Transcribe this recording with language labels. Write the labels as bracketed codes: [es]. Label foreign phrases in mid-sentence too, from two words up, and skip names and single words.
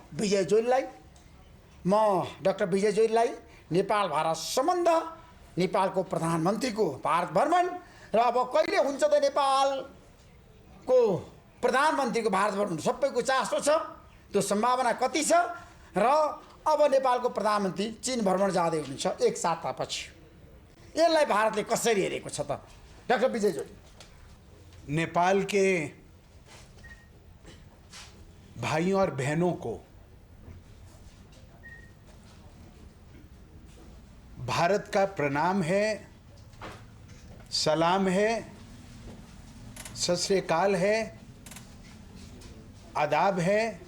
[ne] विजय जोरीलाई, म डाक्टर विजय जोरीलाई नेपाल भारत सम्बन्ध, नेपालको प्रधानमन्त्रीको भारत भ्रमण र अब कहिले हुन्छ त नेपालको प्रधानमन्त्रीको भारत भ्रमण, सबैको चासो छ। त्यो सम्भावना कति छ र अब नेपालको प्रधानमन्त्री चीन भ्रमण जाँदै हुनुहुन्छ एक सातापछि। यसलाई भारतले कसरी हेरेको छ त डाक्टर विजय जोरी? [hi] नेपाल के भाइयों और बहनों को भारत का प्रणाम है, सलाम है, सत श्री अकाल है, आदाब है।